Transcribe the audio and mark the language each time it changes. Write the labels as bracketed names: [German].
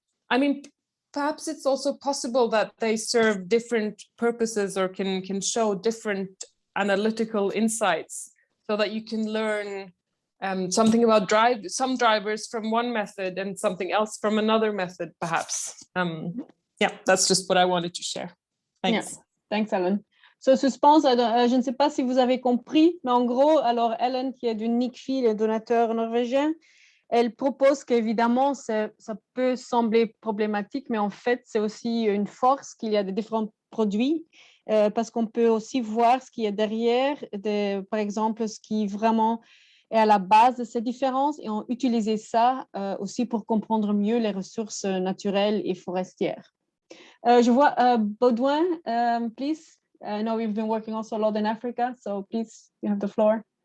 [English] I mean, perhaps it's also possible that they serve different purposes or can show different analytical insights, so that you can learn something about some drivers from one method and something else from another method, perhaps. Yeah, that's just what I wanted to share. Thanks. Yeah. Thanks, Ellen. [French] So, suspense, je ne sais pas si vous avez compris, mais en gros, alors Ellen, qui est du NICFI, le donateur norvégien, elle propose qu'évidemment, ça peut sembler problématique, mais en fait, c'est aussi une force qu'il y a de différents produits, parce qu'on peut aussi voir ce qui est derrière, par exemple, ce qui vraiment est à la base de ces différences, et on utilise ça aussi pour comprendre mieux les ressources naturelles et forestières. Je vois Baudouin, [English] please. I know we've been working also a lot in Africa, so please, you have the floor.